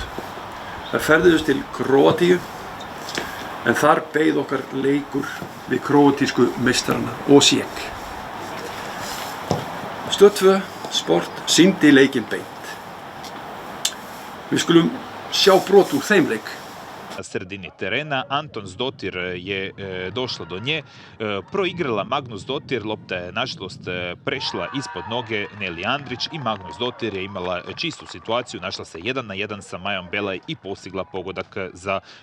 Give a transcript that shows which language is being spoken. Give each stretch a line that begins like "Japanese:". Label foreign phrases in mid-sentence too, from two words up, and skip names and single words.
Icelandic: Þær ferðuðust til Króatíu en þar beið okkar leikur við króatísku meistarana Osijek. Stöð 2 Sport sýndi leikinn beint. Við skulum sjá brot úr þeim leik.
Croatian: Na sredini terena Anton Zdotir je došla do nje, proigrala Magnus Zdotir, lopta je nažalost prešla ispod noge Neli Andrić i Magnus Zdotir je imala čistu situaciju, našla se 1-1 sa Majom Belaj i postigla pogodak za...